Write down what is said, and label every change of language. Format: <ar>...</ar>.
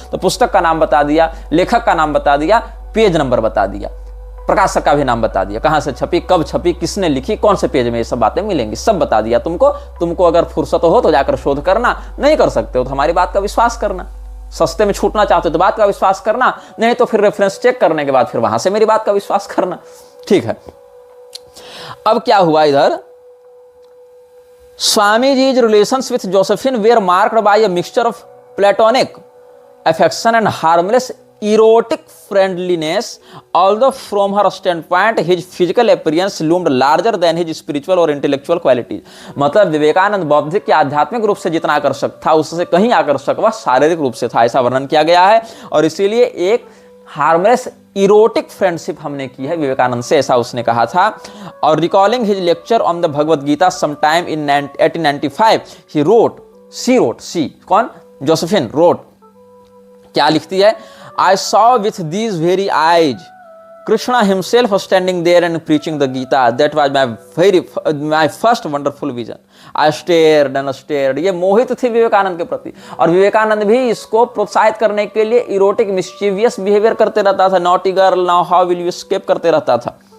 <hi>तो पुस्तक का नाम बता दिया, लेखक का नाम बता दिया, पेज नंबर बता दिया, प्रकाशक का भी नाम बता दिया, कहां से छपी, कब छपी, किसने लिखी, कौन से पेज में, ये सब बातें मिलेंगी, सब बता दिया तुमको। तुमको अगर फुर्सत हो तो जाकर शोध करना, नहीं कर सकते हो तो हमारी बात का विश्वास करना। सस्ते में छूटना चाहते हो तो बात का विश्वास करना, नहीं तो फिर रेफरेंस चेक करने के बाद फिर वहां से मेरी बात का विश्वास करना। ठीक है। अब क्या हुआ इधर, स्वामी जी's</hi> <en>relations with Josephine were marked by a mixture of platonic affection and harmless erotic friendliness, although from her standpoint his physical appearance loomed larger than his spiritual or intellectual qualities।</en> <hi>मतलब विवेकानंद बौद्धिक या आध्यात्मिक रूप से जितना आकर्षक था, उससे कहीं आकर्षक वह शारीरिक रूप से था, ऐसा वर्णन किया गया है। और इसीलिए एक</hi> <en>harmless erotic friendship</en> <hi>हमने की है विवेकानंद से, ऐसा उसने कहा था।</hi> <en>और recalling his lecture on the Bhagavad Gita sometime in 1895 she wrote,</en> <hi>कौन,</hi> <en>Josephine wrote,</en> <hi>क्या लिखती है,</hi> <en>I saw with these very eyes Krishna himself was standing there and preaching the Gita. That was my first wonderful vision. I stared and stared.</en> <hi>ये मोहित थे विवेकानंद के प्रति, और विवेकानंद भी इसको प्रोत्साहित करने के लिए</hi> <en>erotic mischievous behaviour</en> <hi>करते रहता था,</hi> <en>naughty girl now how will you escape</en> <hi>करते रहता था।</hi>